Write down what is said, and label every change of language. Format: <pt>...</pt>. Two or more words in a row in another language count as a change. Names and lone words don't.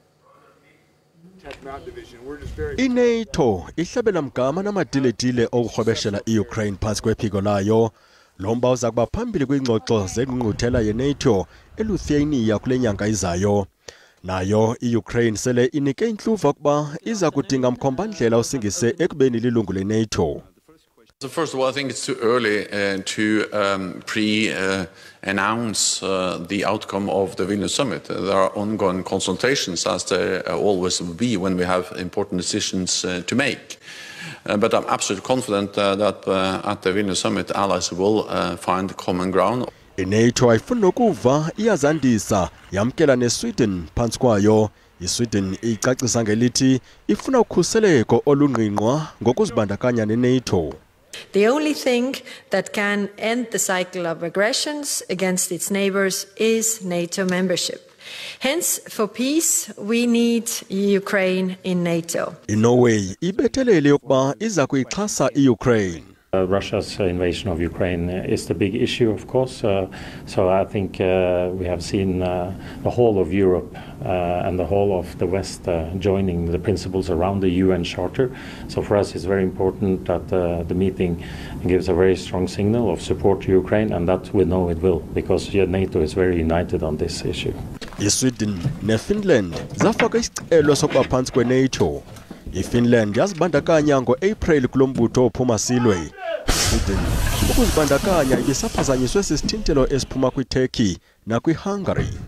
<xh>iNATO ihlabela mgama namadiletile okurhwebeshela iUkraine phantsi kwephiko layo. Lo mba uza kuba phambili kwingxoxo zengqungquthela yeNATO eLithuania kule nyanga izayo. Nayo iUkraine sele inike intluva ukuba iza kudinga mkhombandlela osingise ekubeni lilungu leNATO.</xh> <en>So first of all, I think it's too early to pre-announce the outcome of the Vilnius summit. There are ongoing consultations, as there always will be when we have important decisions to make. But I'm absolutely confident that at the Vilnius summit, allies will find common ground.</en> <xh>iNATO ayifuna ukuva iyazandisa yamkela neSweden phansi kwayo. iSweden icacisa ngelithi ifuna ukhuseleko olungqingqwa ngokuzibandakanya neNATO.</xh> <en>The only thing that can end the cycle of aggressions against its neighbors is NATO membership. Hence, for peace, we need Ukraine in NATO.</en> <xh>iNorway ibethelele yokuba iza kuyixhasa iUkraine.</xh> <en>Russia's invasion of Ukraine is the big issue, of course. So I think we have seen the whole of Europe and the whole of the West joining the principles around the UN Charter. So for us, it's very important that the meeting gives a very strong signal of support to Ukraine, and that we know it will, because NATO is very united on this issue.</en> <xh>iSweden neFinland zafaka isicelo sokuba phansi kweNATO. iFinland yazibandakanya ngo-April kulombutho ophuma silwe. iSweden ukuzibandakanya ibisaphazanyiswe sisithintelo esiphuma kwiTurkey nakwiHungary.</xh>